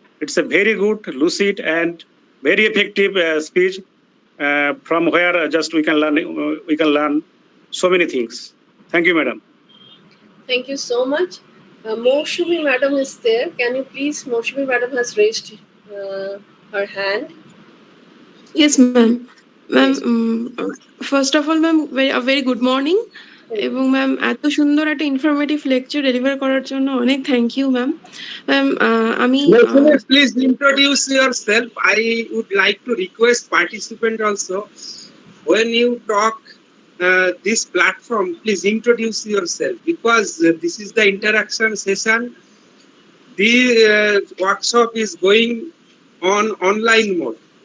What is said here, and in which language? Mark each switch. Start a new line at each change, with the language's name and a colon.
English: It's a very good, lucid, and very effective speech from where just we can learn so many things. Thank you, madam. Thank you so much. Moushumi madam is there. Can you please, Moushumi madam has raised her hand. Yes, ma'am. Ma'am, Yes. first of all, ma'am, a very good morning.
Bangla: এবং ma'am এত সুন্দর একটা informative lecture deliver করার জন্য অনেক thank you ma'am. Ma'am আমি
English: Please introduce yourself. I would like to request participant also, when you talk this platform, please introduce yourself because this is the interaction session. The workshop is going on online mode.